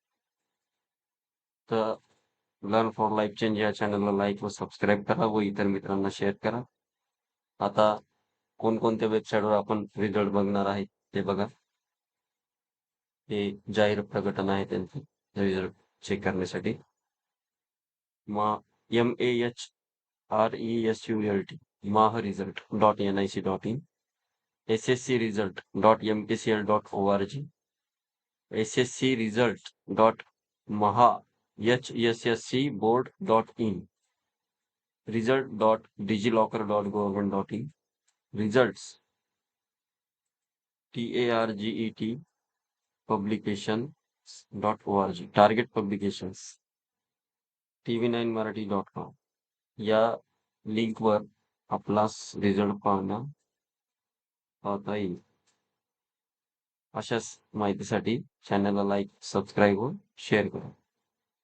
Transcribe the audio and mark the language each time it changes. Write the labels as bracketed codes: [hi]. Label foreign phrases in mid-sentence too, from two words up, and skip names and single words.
[mr] तर लर्न फॉर लाईफ चेंज या चॅनलला लाईक व सबस्क्राईब करा व इतर मित्रांना शेअर करा. आता कोणकोणत्या वेबसाईटवर आपण रिझल्ट बघणार आहे ते बघा. हे जाहीर प्रकटन आहे त्यांचे रिझल्ट चेक करण्यासाठी. MAHRESULT mahresult.nic.in, sscresult.mpcl.org, sscresult.mahhsscboard.in, result.digilocker.government.in, results TARGET publications.org, target publications tv9marathi.com या लिंकवर आपला रिझल्ट पाहता येईल. अशाच माहितीसाठी चॅनलला लाईक, सबस्क्राईब व शेअर करा.